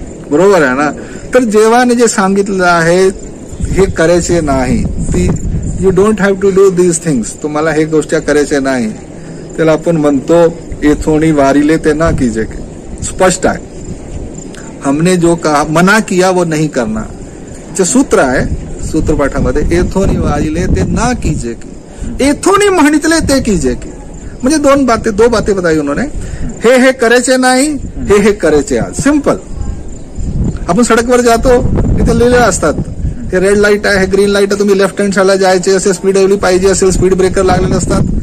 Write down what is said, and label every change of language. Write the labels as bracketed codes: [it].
[mr] बरोबर आहे ना? तर देवाने जे सांगितलं आहे हे करायचे नाही. [en] ती you don't have to do these things. [mr] तुम्हाला हे गोष्टी करायच्या नाही. त्याला आपण म्हणतो एथोनी वारिले ते ना कीजिए. स्पष्ट आहे. [hi] हमने जो कहा, मना किया वो नहीं करना. [mr] जे सूत्र आहे सूत्रपाठामध्ये, एथोनी वारिले ते ना कीजिए की, एथोनी म्हणितले ते कीजिए की. म्हणजे [hi] दो बातें बताई उन्होंने. [mr] हे करायचे नाही, हे करायचे. आज सिंपल. आपण सडकवर जातो, तिथे लिहिलेले असतात हे रेड लाईट आहे, ग्रीन लाईट आहे, तुम्ही लेफ्ट हँड साईडला जायचे असेल, स्पीड एवढी पाहिजे असेल, स्पीड ब्रेकर लागलेले असतात.